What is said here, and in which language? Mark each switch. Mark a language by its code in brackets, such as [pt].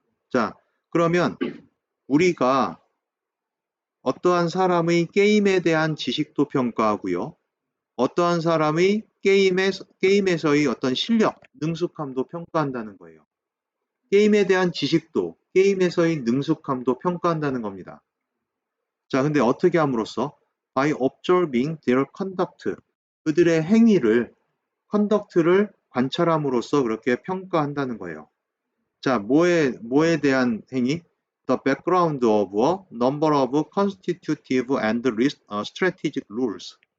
[ko] 자, 그러면 우리가 어떠한 사람의 게임에 대한 지식도 평가하고요. 어떠한 사람의 게임에서의 어떤 실력, 능숙함도 평가한다는 거예요. 게임에 대한 지식도, 게임에서의 능숙함도 평가한다는 겁니다. 자, 근데 어떻게 함으로써? [en] By observing their conduct. [ko] 그들의 행위를, conduct를 관찰함으로써 그렇게 평가한다는 거예요. 자, 뭐에 대한 행위? [en] The background of a number of constitutive and strategic rules.